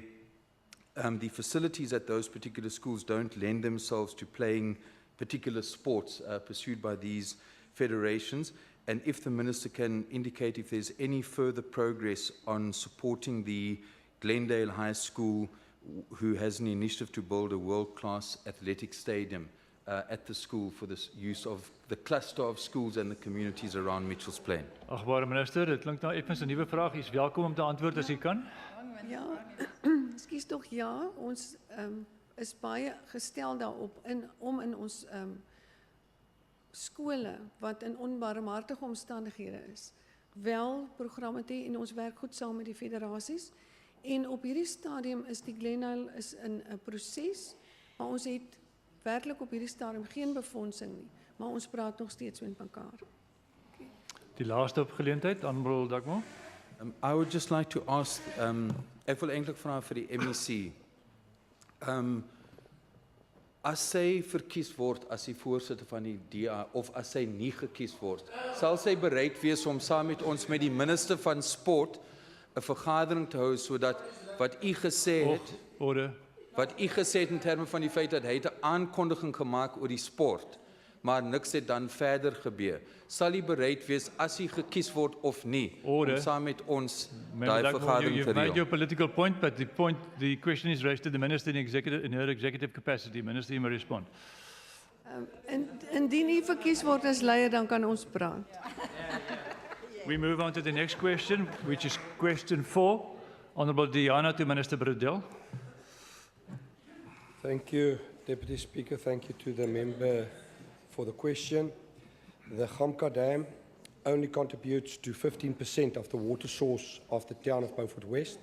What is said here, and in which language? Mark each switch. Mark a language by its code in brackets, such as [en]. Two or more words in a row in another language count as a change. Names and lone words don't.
[en] the facilities at those particular schools don't lend themselves to playing particular sports pursued by these federations, and if the Minister can indicate if there's any further progress on supporting the Glendale High School, who has an initiative to build a world-class athletic stadium at the school for the use of the cluster of schools and the communities around Mitchells Plain. [af] Agbare minister, dit klink nou effens 'n nuwe vraag. U is welkom om te antwoord as u kan. Ja, ekskuus tog ja, ons is baie gestel daarop om in ons skole wat in onbarmhartige omstandighede is, wel programme te hê en ons werk goed saam met die federasies. En op hierdie stadium is die Glenville is in 'n proses, maar ons het werklik op hierdie stadium geen befondsing nie, maar ons praat nog steeds met mekaar. Die laaste geleentheid, [en] Honourable Dugmo. I would just like to ask, [af] ek wil eintlik vra vir die MEC. As sy verkies word as die voorsitter van die DA of as sy nie gekies word, sal sy bereid wees om saam met ons met die minister van sport 'n vergadering te hou sodat wat u gesê het in terme van die feit dat hy 'n aankondiging gemaak oor die sport, maar niks het dan verder gebeur. Sal u bereid wees as u gekies word of nie om saam met ons daai vergadering te [en] You've made [af] reël? [en] your political point, but the question is raised to the minister in her executive capacity. Minister, you may respond. [af] Indien u verkies word as leier, dan kan ons praat. [en] We move on to the next question, which is question 4. Honourable Diana to Minister Brodel. Thank you, Deputy Speaker. Thank you to the member for the question. The Gamka Dam only contributes to 15% of the water source of the town of Beaufort West.